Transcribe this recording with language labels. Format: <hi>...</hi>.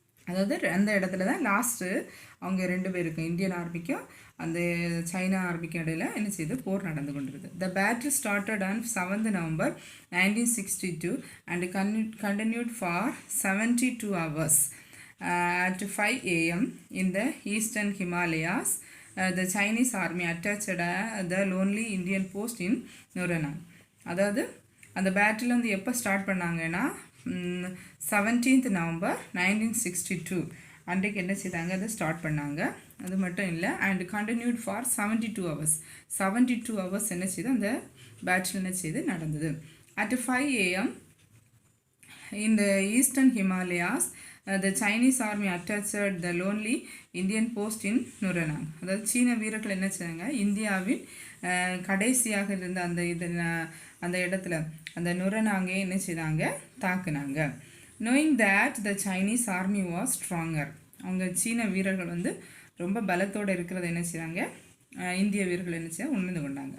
<ta>அதாவது அந்த இடத்துல தான் லாஸ்ட்டு அவங்க ரெண்டு பேருக்கும், இந்தியன் ஆர்மிக்கும் அந்த சைனா ஆர்மிக்கும் இடையில என்ன செய்து போர் நடந்து கொண்டிருது.</ta> <en>The battle started on 7th November 1962 and continued for 72 hours at 5 a.m. in the eastern Himalayas. The Chinese army attached the lonely Indian post in Nuranang.</en> <ta>அதாவது அந்த பேட்டில் எப்போ ஸ்டார்ட் பண்ணாங்கன்னா 17th November 1962 அன்றைக்கு என்ன செய்தாங்க, அதை ஸ்டார்ட் பண்ணாங்க. அது மட்டும் இல்லை,</ta> <en>And continued for 72 hours.</en> <ta>72 hours என்ன செய்து அந்த பேட்டில் என்ன செய்து நடந்தது.</ta> <en>At 5 a.m. in the eastern Himalayas, the Chinese army attached the lonely Indian post in Nuranang.</en> <ta>அதாவது சீன வீரர்கள் என்ன செய்தாங்க, இந்தியாவின் கடைசியாக இருந்த அந்த இடத்துல அந்த நுரனாங்கே என்ன செய்தாங்க, தாக்குனாங்க.</ta> <en>knowing that the Chinese army was stronger,</en> <ta>அவங்க சீன வீரர்கள் ரொம்ப பலத்தோடு இருக்கிறத என்ன செய்கிறாங்க, இந்திய வீரர்கள் என்ன செய்ய உணர்ந்து கொண்டாங்க.</ta>